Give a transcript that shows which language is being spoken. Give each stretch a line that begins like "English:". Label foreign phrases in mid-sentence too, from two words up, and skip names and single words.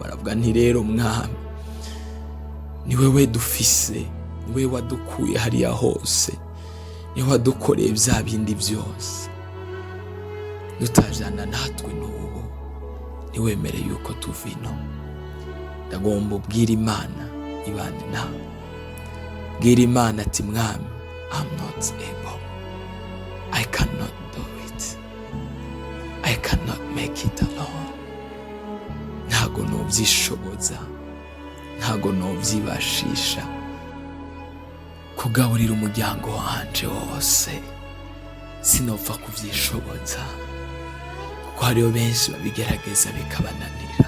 Rundi: Aravuga nti rero mwami, ni wewe dufise, ni wewe wadukuye hariya hose, ni wewe wadukoreye bya bindi byose. Nutajana natwe n'ubu ntiwemere yuko tuva ino. Ndagomba ubwira Imana ibane nawe. Bwira Imana ati mwami,
English: I'm not able, I cannot do it, I cannot make it alone.
Rundi: Ntago novyishoboza, ntago novyibashisha kugaburira umuryango wanje wose. Sinopfa kuvyishoboza kuko hariho benshi babigerageza bikabananira.